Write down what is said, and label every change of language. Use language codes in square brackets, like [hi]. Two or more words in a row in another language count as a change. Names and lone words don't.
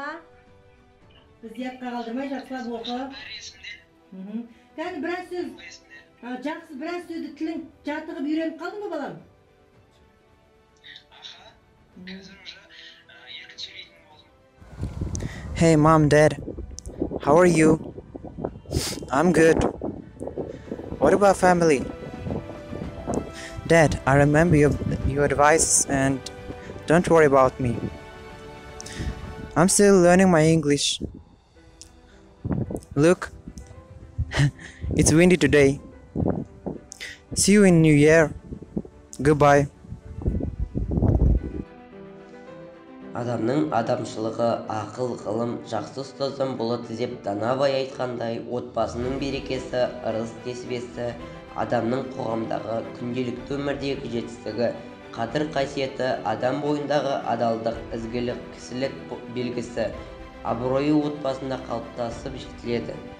[kk] Біз ұятқа қалдырмай жақсылап оқы. Кәні біраз сөз, жақсы біраз сөзді тілің жатығып үйреніп қалдың ба, балам? Қазір уже еркін сөйлейтін болдым. [en] Hey mom, dad, how are you? I'm good. What about family? Dad, I remember your advice and don't worry about me. I'm still learning my English. Look, it's windy today. See you in New Year. Goodbye. [kk] Адамның адамшылығы, ақыл, ғылым, жақсы ұстаздан болады деп Данабай айтқандай, отбасының берекесі, ырыс-несібесі, адамның қоғамдағы күнделікті өмірдегі жетістігі, қадір-қасиеті, адам бойындағы адалдық, ізгілік, кісілік белгісі, абыройы отбасында қалыптасып жетіледі.